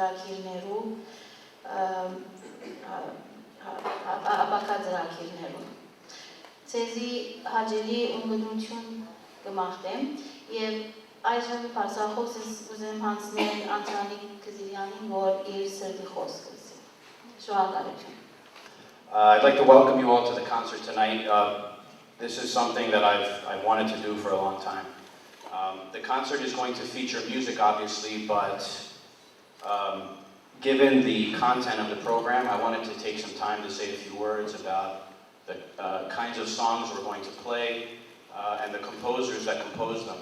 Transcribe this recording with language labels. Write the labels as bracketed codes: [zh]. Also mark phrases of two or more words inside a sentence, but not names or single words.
[hy] ծրագիրներու։ Ձեզի հաճելի ունգնություն կմաղթեմ եւ այժմ բարձրախոսս կուզեմ հանձնել Անդրանիկ Գզիրեանին, որ իր սրտի խոսքը ասի։ Շնորհակալություն։ [en] I'd like to welcome you all to the concert tonight. This is something that I've wanted to do for a long time. The concert is going to feature music, obviously, but given the content of the program, I wanted to take some time to say a few words about the kinds of songs we're going to play and the composers that compose them.